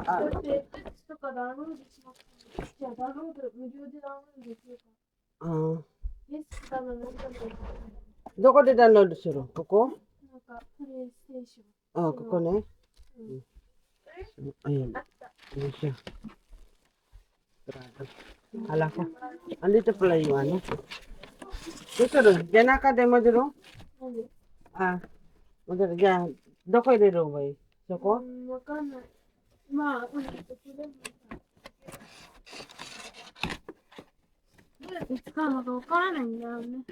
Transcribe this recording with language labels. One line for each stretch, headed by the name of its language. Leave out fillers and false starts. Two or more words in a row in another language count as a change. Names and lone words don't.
Japanese: だって、テキストとかダウンロードしなくても。じゃあ、ダウンロード、無料でダウンロードできるから。イエス多分なんかで。どこでダウンロードする？ここ？なんか、プレイステーション。ここね。あった。
Filipino: Ini siya. Ala ko. Andito pala yung ano. Dito rin. Diyan ka din mo dito?
Japanese: なんで？もうじゃあ、どこ入れるのがいい？そこ？わかんない。まあ、どこでもいいから。どうやって使うのかわからないんだよね。